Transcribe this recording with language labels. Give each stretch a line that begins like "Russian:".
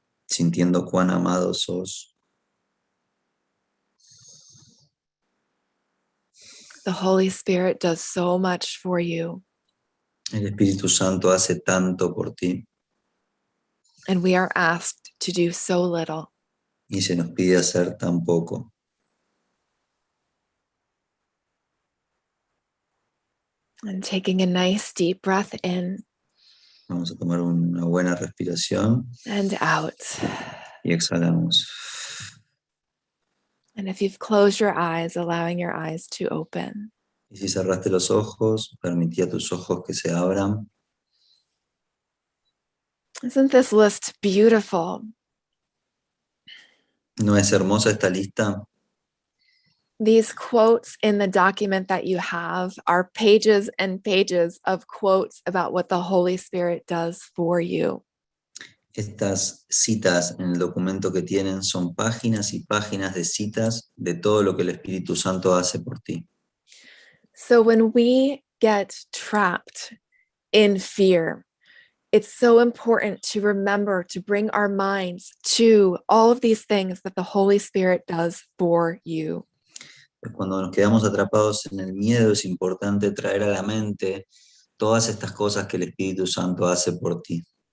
Spanish: Sintiendo cuán amado sos.
English: The Holy Spirit does so much for you.
Spanish: El Espíritu Santo hace tanto por ti.
English: And we are asked to do so little.
Spanish: Y se nos pide hacer tan poco.
English: And taking a nice deep breath in.
Spanish: Vamos a tomar una buena respiración.
English: And out.
Spanish: Y exhalamos.
English: And if you've closed your eyes, allowing your eyes to open.
Spanish: Y si cerraste los ojos, permití a tus ojos que se abran.
English: Isn't this list beautiful?
Spanish: ¿No es hermosa esta lista?
English: These quotes in the document that you have are pages and pages of quotes about what the Holy Spirit does for you.
Spanish: Estas citas en el documento que tienen son páginas y páginas de citas de todo lo que el Espíritu Santo hace por ti.
English: So when we get trapped in fear, it's so important to remember to bring our minds to all of these things that the Holy Spirit does for you.
Spanish: Cuando nos quedamos atrapados en el miedo, es importante traer a la mente todas estas cosas que el Espíritu Santo hace por ti.